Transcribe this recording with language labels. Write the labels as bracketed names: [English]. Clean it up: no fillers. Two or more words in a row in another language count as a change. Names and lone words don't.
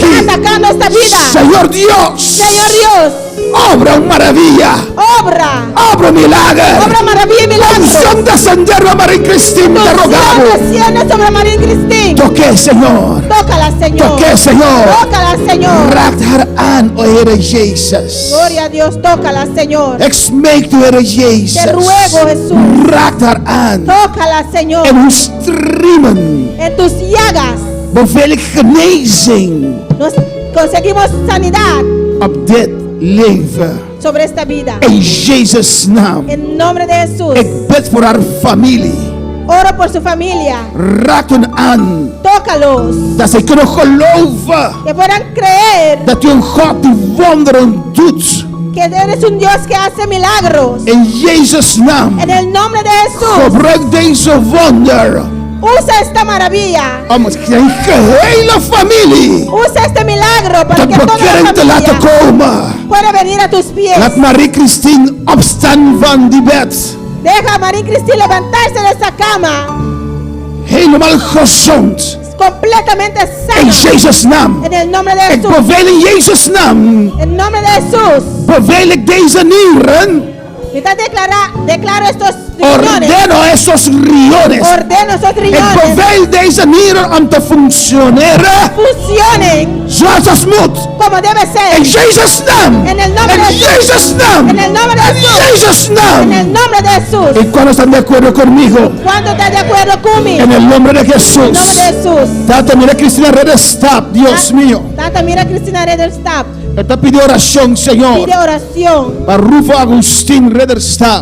[Spanish] Está atacando esta vida. Señor Dios. Señor Dios. Obra una maravilla. Obra. Obra milagro. Obra maravilla y milagro. Unción descender a María Cristín. Te rogamos. Desciende sobre María Cristín. Toque, Señor. Tócala, Señor. Toque, Señor. Tócala, Señor. [Dutch] Raakt haar aan, o Heere Jezus. [Spanish] Gloria a Dios. Tócala, Señor. [Dutch] Ik smeek u, Heere Jezus. [Spanish] Te ruego, Jesús. [Dutch] Raakt haar aan. [Spanish] Tócala, Señor. [Dutch] En uw striemen [Spanish] En tus llagas [Dutch] beveel ik genezing [Spanish] nos conseguimos sanidad [Dutch] op dit leven. [Spanish] sobre esta vida. [Dutch] In Jezus' naam. [Spanish] En nombre de Jesús. [Dutch] Ik bid voor haar familie. [Spanish] Oro por su familia. [Dutch] Raak hen aan. [Spanish] Tócalos. [Dutch] Dat ze kunnen geloven [Spanish] Que puedan creer [Dutch] dat u een God die wonderen doet. [Spanish] que eres un Dios que hace milagros. [Dutch] In Jezus' naam. [Spanish] En el nombre de Jesús. [Dutch] Gebruik deze wonder [Spanish] Usa esta maravilla. [Dutch] om zijn gehele familie [Spanish] Usa este milagro para [Dutch] tot [Spanish] que toda [Dutch] bekering [Spanish] la [Dutch] te laten [Spanish] familia [Dutch] komen. [Spanish] pueda venir a tus pies. [Dutch] Laat Marie Christine opstaan van die bed. [Spanish] Deja a María Cristina levantarse de esa cama. [Dutch] Helemaal gezond. [Spanish] Completamente [Dutch] In [Spanish] sana. [Dutch] Jezus' naam. [Spanish] En el nombre de [Dutch] Ik [Spanish] Jesús. [Dutch] beveel in Jezus' naam. [Spanish] En nombre de Jesús. [Dutch] Beveel ik deze nieren. [Spanish] Ahorita declaro estos riñones. Ordeno esos riñones. Ordeno esos [Dutch] Ik [Spanish] riñones. [Dutch] beveel deze nieren om te functioneren [Spanish] Funcionen [Dutch] zoals het moet. [Spanish] como debe [Dutch] In [Spanish] ser. [Dutch] Jezus' naam. [Spanish] En el nombre [Dutch] In [Spanish] de Jesús. [Dutch] Jezus' naam. [Spanish] En el nombre de [Dutch] In [Spanish] Jesús. [Dutch] Jezus' [Spanish] En [Dutch] naam. [Spanish] el nombre de Jesús. ¿Y cuándo están de acuerdo conmigo? ¿Cuánto estás de acuerdo conmigo? En el nombre de En el Jesús. nombre de Jesús. Tata, mira Cristina Redes, stop, Dios mío. Tata, mira Cristina Rederstab. Esta pide oración, Señor. Pide oración Para Rufo Agustín Rederstab.